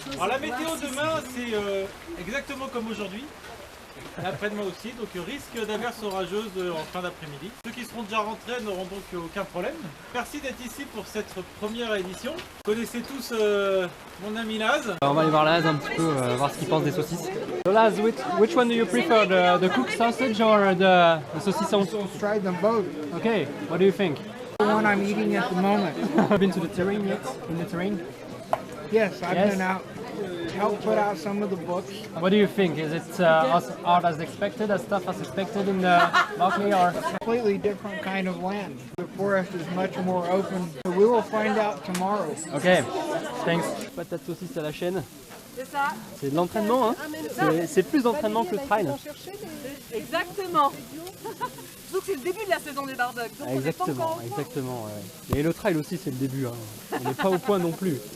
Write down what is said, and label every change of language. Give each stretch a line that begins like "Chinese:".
French: Alors la météo demain c'est exactement comme aujourd'hui, et après-demain aussi, donc risque d'averses orageuses en fin d'après-midi. Ceux qui seront déjà rentrés n'auront donc aucun problème. Merci d'être ici pour cette première édition. Vous connaissez tous mon ami Laz. On va aller voir Laz un petit peu, voir ce qu'il pense des saucisses.
English: So Laz, which one do you prefer, the cooked sausage or the saucisson? Tried them both. Okay, what do you think? The one I'm eating at the moment. Have you been to the terrain yet? In the terrain? Yes, I've Yes. been out, helped put out some of the books. What do you think? Is it as hard as expected, as tough as expected in the Barclay, or? Completely different kind of land. The forest is much more open. So we will find out tomorrow. Ok, thanks.
French: Patate saucisse à la chaîne. C'est ça. C'est de l'entraînement, hein. C'est plus d'entraînement que le trail. Exactement. Donc c'est le début de la saison des barbecues. Donc Exactement, exactement. Ouais. Et le trail aussi, c'est le début. Hein. On n'est pas au point non plus.